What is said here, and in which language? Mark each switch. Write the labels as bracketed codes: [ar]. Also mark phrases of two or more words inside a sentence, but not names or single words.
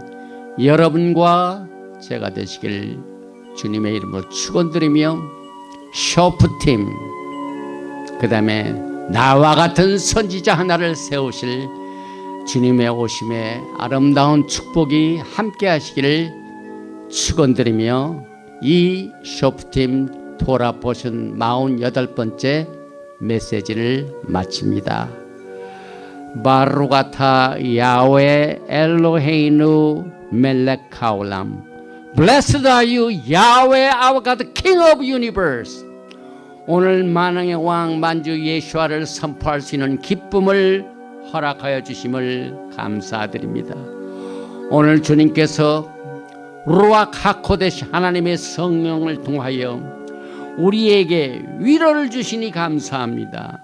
[ko] 여러분과 제가 되시길 주님의 이름으로 축원드리며 쇼프팀 그 다음에 나와 같은 선지자 하나를 세우실 주님의 오심에 아름다운 축복이 함께 하시기를 축원드리며 이 쇼프팀 돌아보신 48번째 메시지를 마칩니다. [he] ברוך אתה יהוה אלוהינו מלך העולם [en] Blessed are you, Yahweh, our God, the King of universe. [ko] 오늘 만왕의 왕 만주 예수와를 선포할 수 있는 기쁨을 허락하여 주심을 감사드립니다. 오늘 주님께서 [he] רוח הקודש [ko] 하나님의 성령을 통하여 우리에게 위로를 주시니 감사합니다.